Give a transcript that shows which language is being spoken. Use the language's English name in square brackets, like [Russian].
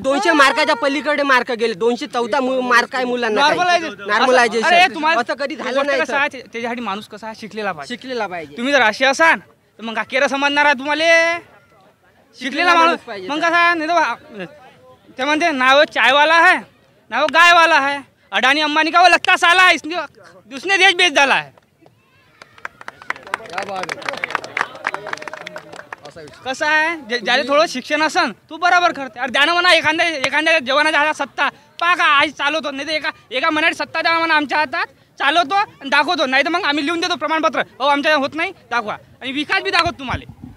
[Marathi] 200 मार्काच्या पलीकडे मार्क गेले. 214 मार्क आहे मुलांना. नॉर्मलायझेशन असं कधी झालं नाही. त्याच्यासाठी माणूस कसा शिकलेला पाहिजे. तुम्ही जर असे असाल तर मग केरं समजणार आहे तुम्हाला, शिकलेला माणूस मग कसा नाही. ते म्हणते नाव चायवाला आहे, नाव गायवाला आहे. [Hindi] अडाणी अंबानी का वो लगता साला है, उसने देश बेच डाला है. [Marathi] कसं आहे ज्याला थोडं शिक्षण असन तू बरोबर करते. अरे द्यानं म्हणा एखाद्या जवानाच्या हातात सत्ता पहा का आज चालवतो, नाही तर एका महिन्यात सत्ता द्या म्हणा आमच्या हातात, चालवतो आणि दाखवतो, नाही तर मग आम्ही लिहून देतो प्रमाणपत्र, हो आमच्या होत नाही दाखवा, आणि विकास बी दाखवतो तुम्हाला.